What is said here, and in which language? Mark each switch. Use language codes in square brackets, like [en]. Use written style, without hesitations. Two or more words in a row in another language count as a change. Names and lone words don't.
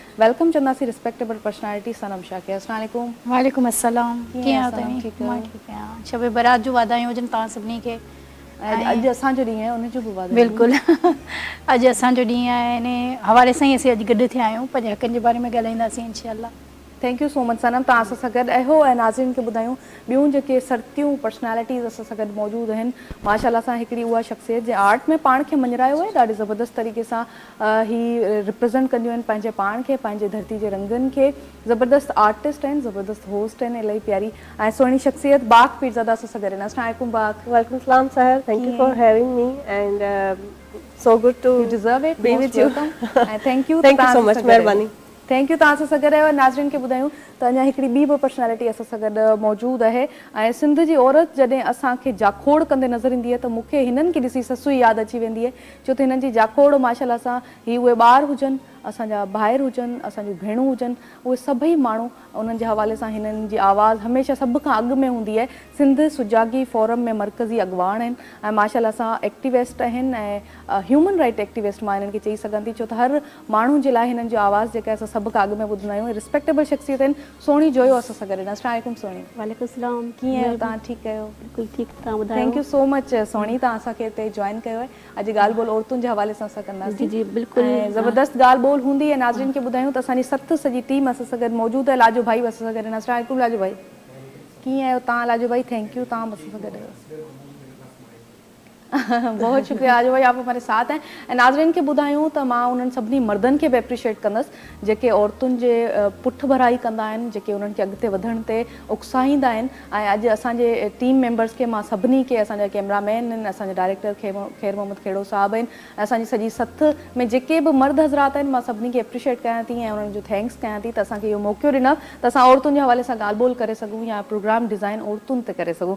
[sd] वेलकम चवंदासीं [en] respectable personality [sd] सनम शाह खे। [ar] السلام عليكم. وعليكم السلام. [sd] कीअं आहियो सनम? तव्हां? ठीकु मां आहियो? ठीकु आहियां। शब बरात जो वाधायूं हुजनि तव्हां सभिनी खे। अॼु असांजो ॾींहुं आहे, उनजो बि वाधायूं। बिल्कुलु। अॼु असांजो ॾींहुं आहे, इन हवाले सां ई असीं अॼु गॾु थिया आहियूं। पंहिंजे हक़नि जे बारे में ॻाल्हाईंदासीं इंशाअल्लाह। [en] thank you so much [sd] सनम, तव्हां असां सां गॾु आहियो। ऐं नाज़रीन खे ॿुधायूं ॿियूं जेके सरतियूं पर्सनैलिटीज़ असां सां गॾु मौजूदु आहिनि। माशाल्लाह सां हिकिड़ी उहा शख़्सियत जे आर्ट में पाण खे मञरायो आहे, ॾाढी ज़बरदस्त तरीक़े सां ही रिप्रेज़ेंट कंदियूं आहिनि पंहिंजे पाण खे, पंहिंजे धरती जे रंगनि खे। ज़बरदस्त आर्टिस्ट आहिनि, ज़बरदस्त होस्ट आहिनि, इलाही प्यारी ऐं सुहिणी शख़्सियत बाक़ पीरज़ादा असां सां गॾु आहिनि। [ar] السلام عليكم बाक़। [en] Welcome salam sahar, thank you for having me and so good to You deserve it. be Most with you. welcome. And thank you. Thank you so much, महिरबानी। Thank you, [sd] तव्हां असां सां गॾु आहियो। नाज़रीन खे ॿुधायूं त अञा हिकिड़ी ॿी बि पर्सनैलिटी असां सां गॾु मौजूदु आहे ऐं सिंध जी औरत जॾहिं असांखे जाखोड़ कंदे नज़र ईंदी आहे त मूंखे हिननि खे ॾिसी ससु ई यादि अची वेंदी आहे। छो त हिननि जी जाखोड़ माशाल्लाह सां ही उहे ॿार हुजनि, असांजा भाइर हुजनि, असांजूं भेणूं हुजनि, उहे सभई माण्हू उन्हनि जे हवाले सां हिननि जी आवाज़ु हमेशह सभ खां अॻु में हूंदी आहे। सिंध सुजागी फोरम में मरकज़ी अॻवान आहिनि ऐं माशाल्लाह सां एक्टिविस्ट आहिनि ऐं [en] human right activist [sd] मां हिननि खे चई सघां थी। छो त हर माण्हू जे लाइ हिननि जो आवाज़ु जेका असां सभ खां अॻु में ॿुधंदा आहियूं। रिस्पेक्टेबल शख़्सियत आहिनि। सोणी जोयो असां सां गॾु आहिनि। [ar] السلام عليكم सोणी। وعليكم سلام. [sd] कीअं आहियो तव्हां? ठीकु आहियो? बिल्कुलु ठीकु, तव्हां ॿुधायो? [en] thank you so much [sd] सोणी, तव्हां असांखे हिते जॉइन कयो आहे। अॼु ॻाल्हि ॿोल औरतुनि जे हवाले सां असां कंदासीं। जी बिल्कुलु। ऐं ज़बरदस्त ॻाल्हि ॿोल हूंदी। ऐं नाज़रीन खे ॿुधायूं त असांजी सॼी टीम असां सां गॾु मौजूदु आहे। लाजो भाई असां सां गॾु आहिनि। [ar] السلام عليكم [sd] लाजो भाई, कीअं आहियो तव्हां? लाजो भाई [en] thank you, [sd] तव्हां असां सां गॾु आहियो। [ur] بہت شکریہ لاجو بھائی، آپ ہمارے ساتھ ہیں. [sd] ऐं नाज़रीन खे ॿुधायूं त मां उन्हनि सभिनी मर्दनि खे बि एप्रिशिएट कंदसि जेके औरतुनि जे पुठि भराई कंदा आहिनि, जेके उन्हनि खे अॻिते वधण ते उकसाईंदा आहिनि। ऐं अॼु असांजे [en] team members [sd] खे मां सभिनी खे, असांजा कैमरामैन आहिनि, असांजे डायरेक्टर ख़ैर मोहम्मद खेड़ो साहब आहिनि, असांजी सॼी सथ में जेके बि मर्द हज़रात आहिनि, मां सभिनी खे एप्रिशिएट कयां थी ऐं उन्हनि जो थैंक्स कयां थी त असांखे इहो मौक़ो ॾिनो त असां औरतुनि जे हवाले सां ॻाल्हि ॿोल करे सघूं या [en] program design [sd] औरतुनि ते करे सघूं।